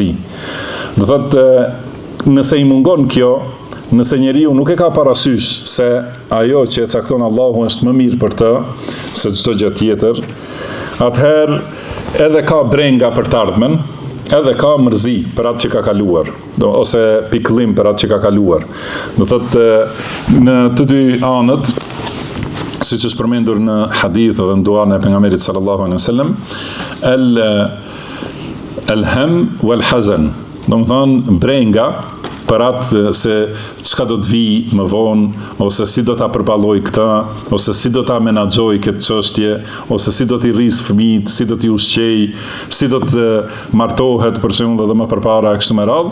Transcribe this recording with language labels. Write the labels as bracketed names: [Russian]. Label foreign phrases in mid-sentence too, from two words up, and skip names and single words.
[Albanian] Do thot nëse i mungon kjo, nëse njeriu nuk e ka parasysh se ajo që e cakton Allahu është më mirë për të se çdo gjë tjetër, atëherë edhe ka brenga për të ardhmen, edhe ka mërzi për atë që ka kaluar, ose pikëllim për atë që ka kaluar. Do thot në të dy anët, siç është përmendur në hadith dhe në duan e pejgamberit [Arabic] صلى الله عليه وسلم الهم والحزن. [Albanian] Do të thonë brenga për atë se çka do të vijë më vonë, ose si do ta përballoj këtë, ose si do ta menaxhoj këtë çështje, ose si do t'i rris fëmijët, si do t'i ushqej, si do të martohet për shembull edhe më përpara kështu me radhë.